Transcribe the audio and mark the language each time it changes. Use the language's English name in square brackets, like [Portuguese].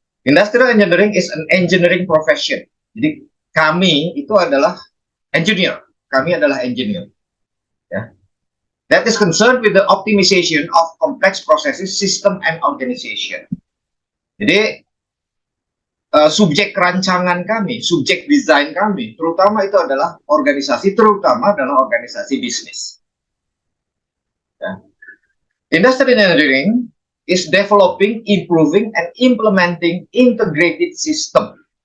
[English] Industrial engineering is an engineering profession. [Indonesian] Jadi kami itu adalah engineer. Kami adalah engineer. Ya. [English] That is concerned with the optimization of complex processes, system, and organization. [Indonesian] Jadi subjek rancangan kami, subjek desain kami, terutama itu adalah organisasi, terutama adalah organisasi bisnis. Ya. [English] Industrial engineering is developing, improving, and implementing integrated system.